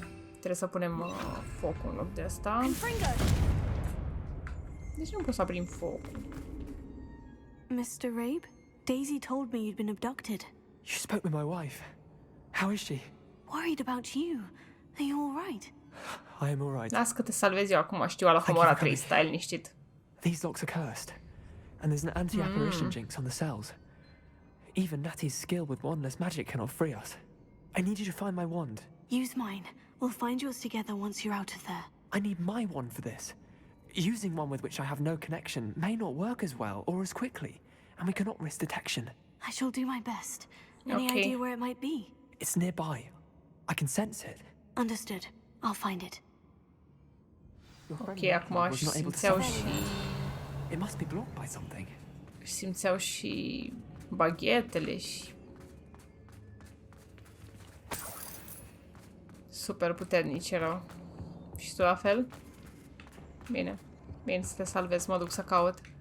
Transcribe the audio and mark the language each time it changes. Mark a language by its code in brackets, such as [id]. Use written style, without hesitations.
[ro] Trebuie să punem focul în loc de asta. De ce nu pot să aprind focul? [en] Mr. Rabe, Daisy told me you'd been abducted. You spoke with my wife. How is she? Worried about you. Are you all right? I am all right. [ro] Las că te salvez eu acum, știu, ala Homora 3 style, liniștit. [en] These locks are cursed, and there's an anti-apparition jinx on the cells. Even Natty's skill with wandless magic cannot free us. I need you to find my wand. Use mine. We'll find yours together once you're out of there. I need my wand for this. Using one with which I have no connection may not work as well or as quickly, and we cannot risk detection. I shall do my best. Any Okay. idea where it might be? It's nearby. I can sense it. Understood. I'll find it. [ro] Ok, acum simțeau și... [en] It must be blocked by something. [ro] Simțeau și baghetele și... Super puternici erau. Și tu la fel? Bine. Bine să te salvezi, mă duc să caut.